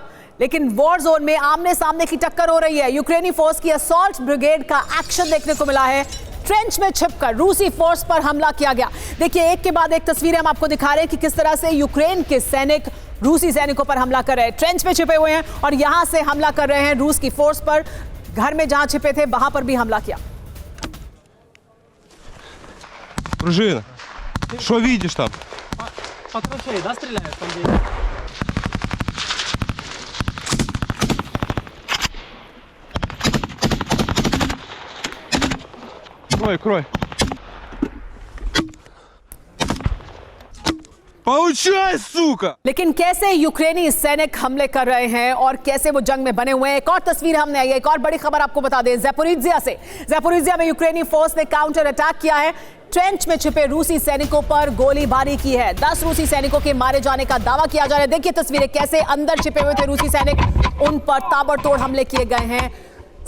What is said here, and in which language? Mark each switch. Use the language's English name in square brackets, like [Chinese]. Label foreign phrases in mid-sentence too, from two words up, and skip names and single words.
[Hindi] लेकिन [English] war zone [Hindi] में आमने सामने की टक्कर हो रही है। यूक्रेनी फोर्स की [English] assault brigade [Hindi] का एक्शन देखने को मिला है। ट्रेंच में छिपकर रूसी फोर्स पर हमला किया गया। देखिए एक के बाद एक तस्वीरें हम आपको दिखा रहे हैं कि किस तरह से यूक्रेन के सैनिक रूसी सैनिकों पर हमला कर रहे हैं। ट्रेंच में छिपे हुए हैं और यहां से हमला कर रहे हैं रूस की फोर्स पर। घर में जहां छिपे थे वहां पर भी हमला किया। [Russian] Дружина, что видишь там? По траншеи, да, стреляют там где? Крой. Получай, сука! [Hindi] लेकिन कैसे यूक्रेनी सैनिक हमले कर रहे हैं और कैसे वो जंग में बने हुए हैं। एक और तस्वीर हमने आई है। एक और बड़ी खबर आपको बता दें ज़ैपोरिज्जिया से। ज़ैपोरिज्जिया में यूक्रेनी फोर्स ने [English] counter attack [Hindi] किया है। ट्रेंच में छिपे रूसी सैनिकों पर गोलीबारी की है। 10 रूसी सैनिकों के मारे जाने का दावा किया जा रहा है। देखिए तस्वीरें कैसे अंदर छिपे हुए थे रूसी सैनिक, उन पर ताबड़तोड़ हमले किए गए हैं।